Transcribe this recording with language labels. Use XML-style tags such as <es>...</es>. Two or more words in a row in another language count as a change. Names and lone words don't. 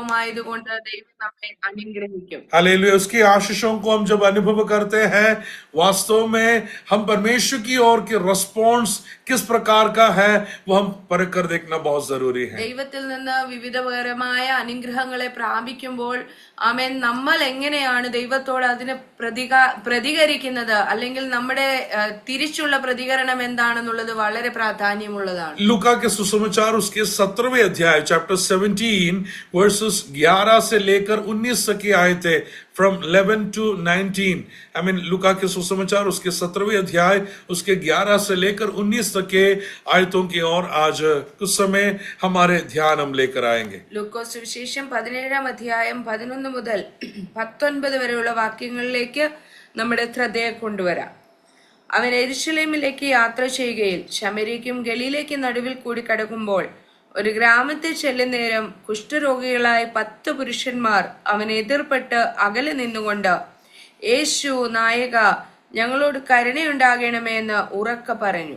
<ml>അനുഗ്രഹമായതുകൊണ്ട് ദൈവം നമ്മെ അനുഗ്രഹിക്കും.</ml> <hi>हालेलुया। उसकी आशीषों को हम जब अनुभव करते हैं, वास्तव में हम परमेश्वर की ओर की रिस्पॉन्स किस प्रकार का है वो हम परख कर देखना बहुत जरूरी है।</hi> <ml>ദൈവത്തിൽ നിന്ന് വിവിധപരമായ അനുഗ്രഹങ്ങളെ പ്രാപിക്കുമ്പോൾ ആമേൻ നമ്മൾ എങ്ങനെയാണ് ദൈവത്തോട് അതിന് പ്രതികരിക്കുന്നത്, അല്ലെങ്കിൽ നമ്മുടെ തിരിച്ചുള്ള പ്രതികരണം എന്താണെന്നുള്ളത് വളരെ പ്രാധാന്യമുള്ളതാണ്.</ml> <hi>लूका के सुसमाचार उसके 17वें अध्याय चैप्टर 17 वर्सेस 11 से लेकर 19 तक की आयतें,</hi> <en>फ्रॉम 11 to 19। I mean</en> <hi>लूका के सुसमाचार उसके 17वें अध्याय उसके 11 से लेकर 19 तक के आयतों की ओर आज कुछ समय हमारे ध्यान हम लेकर आएंगे।</hi> <ml>ലൂക്കോസ് സുവിശേഷം 17-ാം അധ്യായം 11 മുതൽ 19 വരെയുള്ള വാക്യങ്ങളിലേക്ക് നമ്മുടെ ശ്രദ്ധയെ കൊണ്ടുവരാം. അവൻ യെരൂശലേമിലേക്ക് യാത്ര ചെയ്യുകയിൽ ശമര്യയ്ക്കും ഗലീലയ്ക്കും നടുവിൽ കൂടി കടക്കുമ്പോൾ ഒരു ഗ്രാമത്തിൽ ചെല്ലുന്നേരം കുഷ്ഠരോഗികളായ 10 പുരുഷന്മാർ അവനെ എതിർപ്പെട്ട് അകലെ നിന്നുകൊണ്ട്, യേശു നായക, ഞങ്ങളോട് കരുണയുണ്ടാകണമേ എന്ന് ഉറക്കെ പറഞ്ഞു.</ml>